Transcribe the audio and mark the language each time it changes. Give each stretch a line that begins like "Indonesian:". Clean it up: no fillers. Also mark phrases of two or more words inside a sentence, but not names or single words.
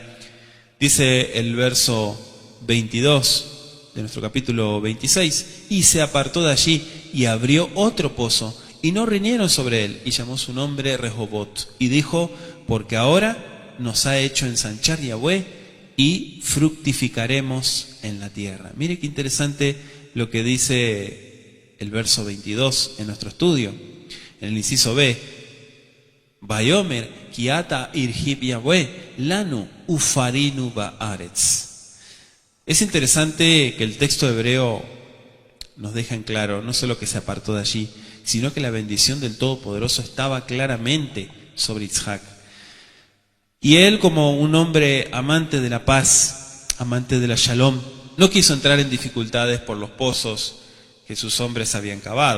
Spanish: Dice el verso 22 de nuestro capítulo 26, y se apartó de allí y abrió otro pozo, y no riñeron sobre él, y llamó su nombre Rehobot, y dijo: porque ahora nos ha hecho ensanchar Yahweh y fructificaremos en la tierra. Mire qué interesante lo que dice el verso 22 en nuestro estudio, en el inciso B.
Hebrew: ויאמר כי עתה הרחיב יהוה לנו ופרינו בארץ.
Spanish: Es interesante que el texto hebreo nos deja en claro no solo que se apartó de allí, sino que la bendición del Todopoderoso estaba claramente sobre Isaac. Y él, como un hombre amante de la paz, amante de la shalom, no quiso entrar en dificultades por los pozos que sus hombres habían cavado.